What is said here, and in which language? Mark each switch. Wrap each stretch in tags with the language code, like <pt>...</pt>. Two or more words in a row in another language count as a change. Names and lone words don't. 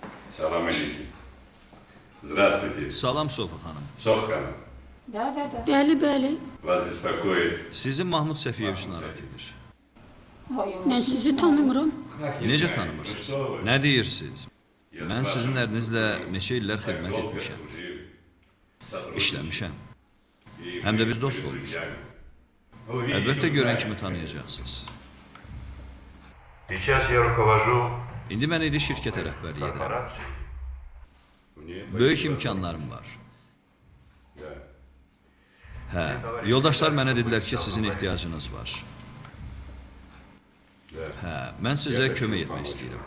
<az>Salam aleykum. Здравствуйте. Salam Sofa xanım. Sofka. Bəli, bəli.</az> <ru>Вас беспокоит.</ru> <az>Sizi Mahmud Səfiyeviç narahat edir. Mən sizi tanımıram. Necə tanımırsınız? Nə deyirsiniz? Mən sizin ərinizlə neçə illər xidmət etmişəm. İşləmişəm. Həm də biz dost olmuşuq. Əlbəttə görən kimi tanıyacaqsınız.</az> <ru>Сейчас я руковожу</ru> <az>İndi mən indi şirkətə rəhbərlik edirəm.</az> <ru>корпорацией.</ru> <az>Böyük imkanlarım var. Hə, yoldaşlar mənə dedilər ki, sizin ehtiyacınız var. Hə, mən sizə kömək etmək istəyirəm.</az>